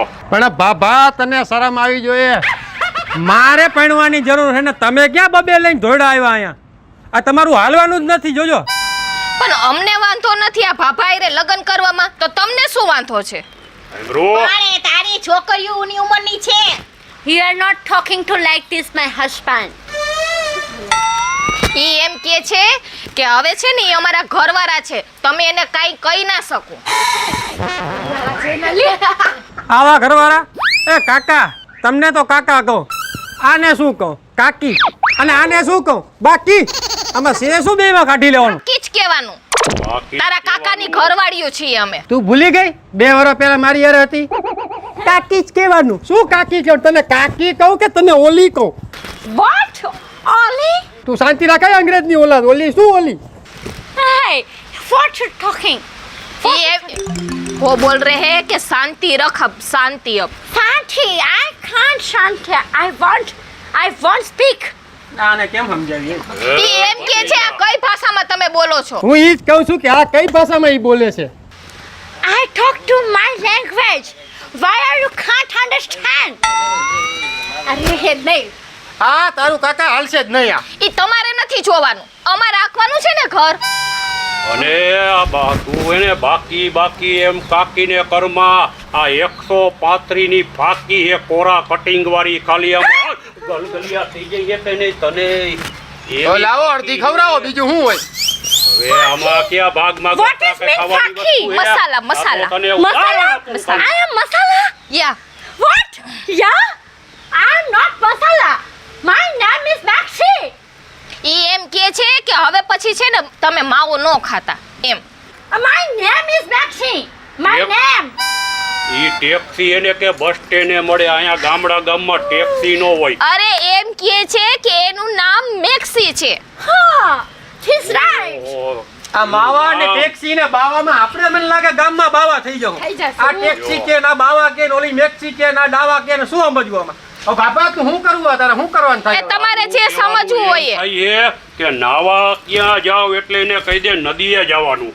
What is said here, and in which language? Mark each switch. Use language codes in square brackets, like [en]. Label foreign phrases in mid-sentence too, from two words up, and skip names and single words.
[gu] પણ બાબા તને શરમ આવી જોઈએ. મારે પૈણવાની જરૂર છે ને તમે ક્યાં બબે લઈને ધોડા આવ્યા અહીંયા? આ તમારું હાલવાનું જ નથી, જોજો. પણ અમને વાંધો નથી આ ભાભાઈરે લગ્ન કરવામાં, તો તમને શું વાંધો છે? સાંભળો, પણ એ તારી છોકરીઓની ઉંમરની છે. [en] You are not talking to like this, my husband. [gu] ઈ એમ કે છે કે હવે છે ને ઈ અમારા ઘરવાળા છે, તમે એને કાઈ કહી ના શકો. આવા ઘરવાળા? એ કાકા, તમને તો કાકા કહું, આને શું કહું કાકી, અને આને શું કહું બાકી. આમાં સે શું બેમાં કાઢી લેવાનું? કીચ કહેવાનું. બાકી તારા કાકાની ઘરવાળીઓ છીએ અમે. તું ભૂલી ગઈ 2 વર્ષ પહેલા મારી યારે હતી? કાકી જ કહેવાનું. શું કાકી કહું? તને કાકી કહું કે તને ઓલી કહું? [en] What? Ollie? [gu] તું શાંતિ રાખાય અંગ્રેજની ઓલાદ. ઓલી શું ઓલી? [en] Hey, what you talking? [hi] वो बोल रहे हैं कि शांति रख, अब शांति अब. Shanti, [en] I can't Shanti. I won't speak. [gu] આને કેમ સમજાવીએ? ઈ એમ કે છે આ કઈ ભાષામાં તમે બોલો છો? હું ઈ જ કહું છું કે આ કઈ ભાષામાં ઈ બોલે છે? [en] I talk to my language. Why are you can't understand? [gu] અરે નહીં. હા, તારું કાકા હાલશે જ નહીં. આ ઈ તમારે નથી જોવાનું, અમારે રાખવાનું છે ને ઘર. અને આ તું એને બાકી એમ કાકીને કરમાં આ 135 ની ફાકી એ કોરા કટિંગ વાળી ખાલી આમ ગલગલિયા થઈ જઈએ કે નહીં તને? તો લાવો અડધી ખવડાવો, બીજું શું હોય? હવે આમાં ક્યાં ભાગમાં [en] What is mean ફાકી? [gu] મસાલા, મસાલા. [en] Masala? I am masala? યા What? Yeah? I am not masala. My name is Maxi. [gu] ઈ એમ કે છે કે હવે પછી છે ને તમે માવો ન ખાતા એમ. [en] My name is Maxi. My Yep. name. [gu] ઈ ટેક્સી એને કે બસ સ્ટેન્ડે મળે, અહીંયા ગામમાં ટેક્સી નો હોય. અરે એમ કે છે કે એનું નામ મેક્સી છે. [en] Huh. He's right. [gu] ઓહો. આ માવા અને ટેક્સી ને બાવામાં આપણે મને લાગે ગામમાં બાવા થઈ જાવ. થઈ જશે. આ ટેક્સી કે ના બાવા કે ઓલી મેક્સી કે ના ડાવા કે ને શું સમજવું આમાં? ઓ બાપા તું શું કરવું? તારે શું કરવાનું એ થાય? તમારે જે સમજવું હોય એ. થાય એ કે નાવા ક્યાં જાવ એટલે એને કહી દે નદીએ જવાનું.